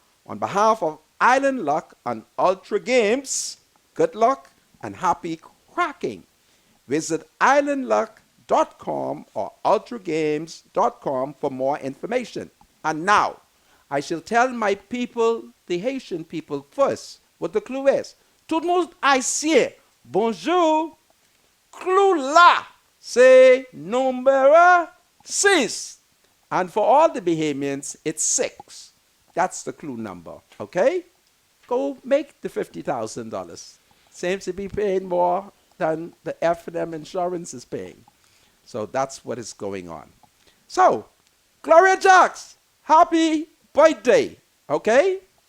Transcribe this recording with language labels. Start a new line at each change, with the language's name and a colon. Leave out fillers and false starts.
English: On behalf of Island Luck and Ultra Games, good luck and happy cracking. Visit islandluck.com or ultragames.com for more information. And now, I shall tell my people, the Haitian people, first what the clue is.
French: Tout le monde haïtien, bonjour.
English: Clue
French: là, c'est number 6.
English: And for all the Bahamians, it's 6. That's the clue number, okay? Go make the $50,000. Seems to be paying more than the F&M insurance is paying. So that's what is going on. So, Gloria Jacks, happy birthday, okay?